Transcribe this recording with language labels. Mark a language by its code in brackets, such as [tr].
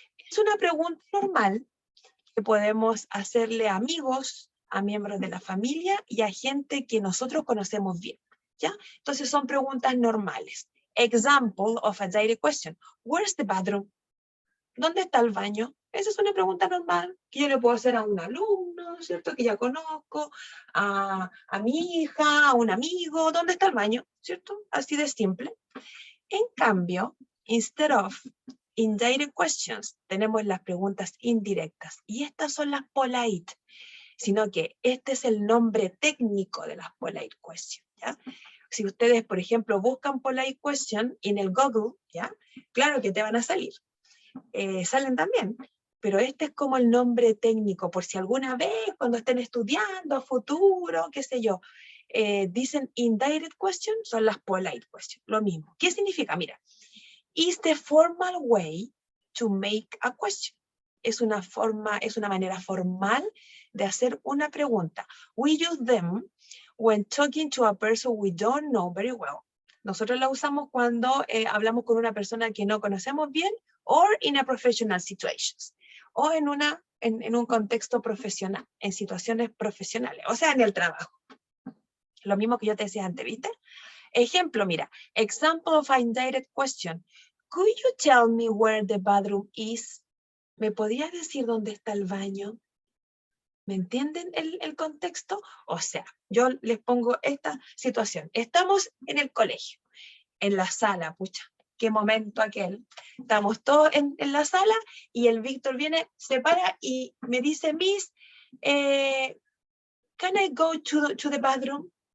[es] Es una pregunta normal que podemos hacerle a amigos, a miembros de la familia y a gente que nosotros conocemos bien, ¿ya? Entonces son preguntas normales. [en] Example of a direct question. Where's the bathroom? [es] ¿Dónde está el baño? Esa es una pregunta normal que yo le puedo hacer a un alumno, ¿cierto? Que ya conozco, a mi hija, a un amigo. ¿Dónde está el baño? ¿Cierto? Así de simple. En cambio, [en] instead of indirect questions, [es] tenemos las preguntas indirectas. Y estas son las polite, sino que este es el nombre técnico de las polite questions, ¿ya? Si ustedes, por ejemplo, buscan polite question en el Google, ¿ya? Claro que te van a salir. Salen también, pero este es como el nombre técnico, por si alguna vez cuando estén estudiando a futuro, qué sé yo, dicen indirect question, son las polite questions, lo mismo. ¿Qué significa? [en] Mira, is the formal way to make a question. [es] Es una manera formal de hacer una pregunta. [en] We use them when talking to a person we don't know very well. [es] Nosotros la usamos cuando hablamos con una persona que no conocemos bien, [en] or in a professional situations, [es] o en un contexto profesional, en situaciones profesionales, o sea, en el trabajo. Lo mismo que yo te decía antes, ¿viste? [en] Ejemplo, mira, example of a indirect question. Could you tell me where the bathroom is? [es] ¿Me podrías decir dónde está el baño? ¿Me entienden el contexto? O sea, yo les pongo esta situación. Estamos en el colegio, en la sala, pucha, qué momento aquel. Estamos todos en la sala y el Víctor viene, se para y me dice, [en] Miss, can I go to the bathroom?